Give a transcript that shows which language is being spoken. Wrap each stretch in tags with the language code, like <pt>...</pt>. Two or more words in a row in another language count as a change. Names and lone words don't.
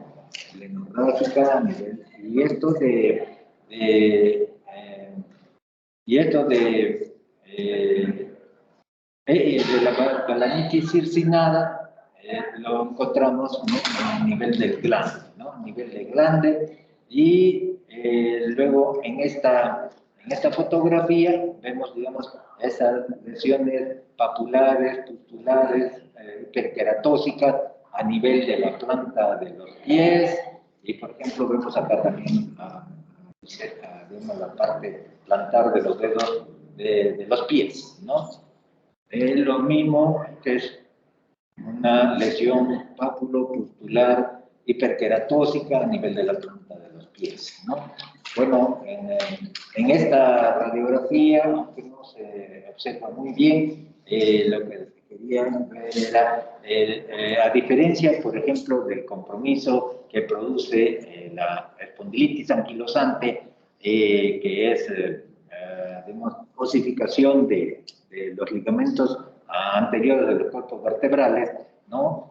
<es>Plenorrágica a nivel, de la balanitis circinada lo encontramos, ¿no? A nivel del glande, ¿no? A nivel del glande, y luego en esta fotografía vemos, digamos, esas lesiones papulares, pustulares, hiperqueratóxicas a nivel de la planta de los pies, y por ejemplo vemos acá también vemos la parte plantar de los dedos de los pies, ¿no? Es lo mismo que es una lesión papulo-pustular hiperqueratóxica a nivel de la planta de los pies, ¿no? Bueno, en esta radiografía, aunque no se observa muy bien, lo que quería ver era, a diferencia, por ejemplo, del compromiso que produce la espondilitis anquilosante, que es, digamos, osificación de los ligamentos anteriores de los cuerpos vertebrales, ¿no?</es>